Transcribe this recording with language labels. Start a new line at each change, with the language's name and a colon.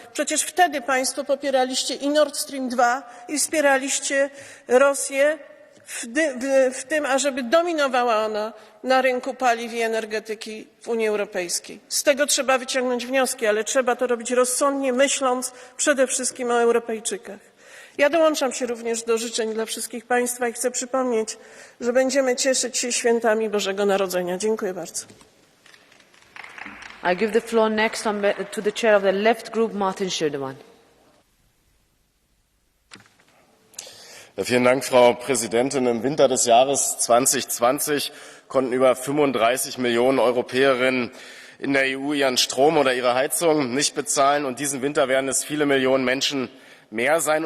Polish: Przecież wtedy państwo popieraliście i Nord Stream 2 i wspieraliście Rosję w tym, ażeby dominowała ona na rynku paliw i energetyki w Unii Europejskiej. Z tego trzeba wyciągnąć wnioski, ale trzeba to robić rozsądnie, myśląc przede wszystkim o Europejczykach. Ja dołączam się również do życzeń dla wszystkich państwa i chcę przypomnieć, że będziemy cieszyć się świętami Bożego Narodzenia. Dziękuję bardzo.
English: I give the floor next to the chair of the left group, Martin Schödemann.
German: Vielen Dank, Frau Präsidentin. Im Winter des Jahres 2020 konnten über 35 Millionen Europäerinnen in der EU ihren Strom oder ihre Heizung nicht bezahlen. Und diesen Winter werden es viele Millionen Menschen mehr sein.